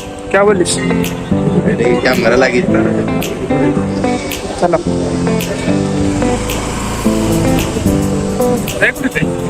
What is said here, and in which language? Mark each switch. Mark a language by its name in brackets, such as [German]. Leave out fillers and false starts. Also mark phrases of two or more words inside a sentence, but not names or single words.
[Hindi] क्या बोलिस [Odia] ଏଠି କ୍ୟାମେରା ଲାଗିଛି ନା [Hindi] चलो देखते